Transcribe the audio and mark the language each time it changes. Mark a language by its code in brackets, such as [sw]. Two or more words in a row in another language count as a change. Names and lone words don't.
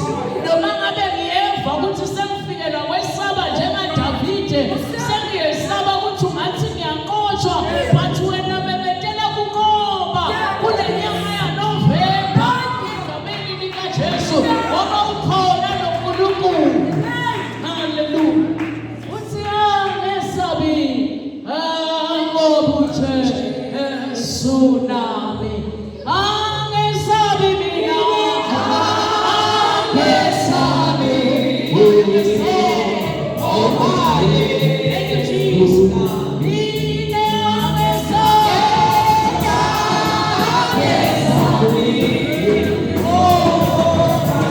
[ss] Noma ngabe ngiyeva ukuthi sengifikelwa kwesaba njenga Davide sengiyesaba ukuthi ungathi ngiyanqotshwa but wena bebetela kukoba kule nyanga ya November egameni lika Jesu ngoba ukhona lo Nkulunkulu. Hallelujah. Tsunami, angesabi mina, angesabi, [en] oh my, thank you Jesus. [ss] Mina angesabi, oh